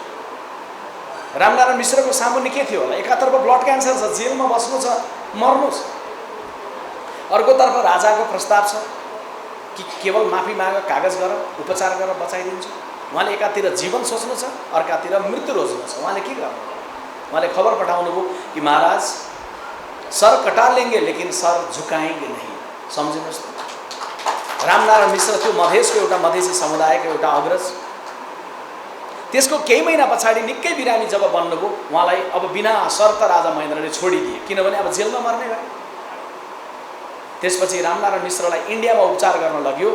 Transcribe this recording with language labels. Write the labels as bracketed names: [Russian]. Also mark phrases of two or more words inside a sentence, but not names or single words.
[Nepali] रामनारायण मिश्रको सामुन्ने के थियो होला? एकातर्फ ब्लड क्यान्सर छ, जेलमा बस्नु छ, मर्नुहोस्। अर्कोतर्फ राजाको प्रस्ताव छ कि केवल माफी माग, कागज गर, उपचार गर, बचाइदिन्छु। उहाँले एकातिर जीवन सोच्नु छ, अर्कातिर मृत्यु रोज्नु छ। उहाँले के गर्नु? उहाँले खबर पठाउनु भयो कि महाराज [Hindi] सर कटा लेंगे लेकिन सर झुकाएंगे नहीं। [Nepali] सम्झिनुहोस् त, रामनारायण मिश्र त्यो मधेसको एउटा मधेसी समुदायको एउटा अग्रज। त्यसको केही महिना पछाडि निकै बिरामी जब बन्नुभयो, उहाँलाई अब बिना शर्त राजा महेन्द्रले छोडिदिए, किनभने अब जेलमा मर्ने भयो। त्यसपछि रामनारायण मिश्रलाई इन्डियामा उपचार गर्न लग्यो।